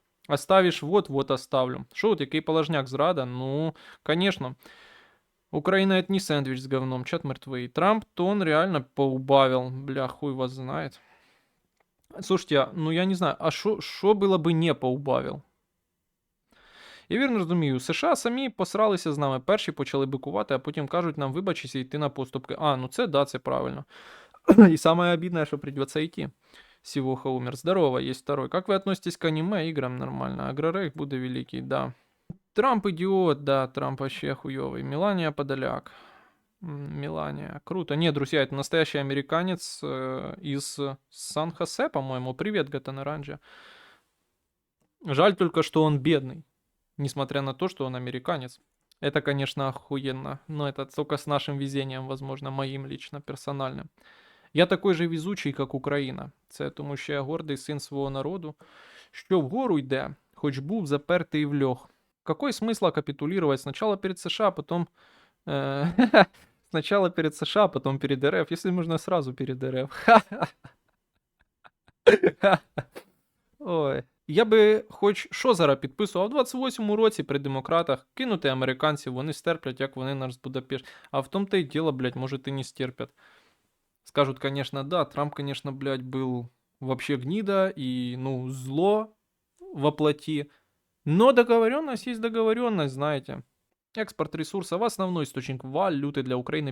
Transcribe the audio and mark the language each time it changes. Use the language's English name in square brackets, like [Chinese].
[Russian] Оставишь, вот оставлю. Шо, вот який положняк зрада? Ну, конечно. Украина это не сэндвич с говном, чат мертвый. Трамп, то он реально поубавил. Бля, хуй вас знает. Слушайте, ну я не знаю, а шо было бы не поубавил? [Ukrainian] Я вірно розумію, США самі посралися з нами. Перші почали бикувати, а потім кажуть нам вибачися і йти на поступки. А, ну це да, це правильно. [Russian] И самое обидное, что придется идти. Сивуха умер. Здорово, есть второй. Как вы относитесь к аниме играм? Нормально. Агрорейх Будда Великий, да. Трамп идиот, да, Трамп вообще хуёвый. Мелания Подоляк. Мелания. Круто. Нет, друзья, это настоящий американец из Сан-Хосе, по-моему. Привет, Гатан Оранжа. Жаль только, что он бедный. Несмотря на то, что он американец. Это, конечно, охуенно. Но это только с нашим везением, возможно, моим лично, персональным. Я такой же везучий, [Ukrainian] як Україна. Це тому, що я гордий син свого народу, що вгору йде, хоч був запертий в льох. [Russian] Какой смысл капитулировать сначала перед США, потом... Сначала перед США, потом перед РФ, если можно сразу перед РФ. Ой. [Ukrainian] Я би хоч що зараз підписував, в 28-му році при демократах кинути американців, вони стерплять, як вони нас з Будапешт. [Russian] А в том-то и дело, блядь, может и не стерпят. Скажут, конечно, да, Трамп, конечно, блядь, был вообще гнида и, ну, зло воплоти. Но договоренность есть договоренность, знаете. Экспорт ресурсов – основной источник валюты для Украины.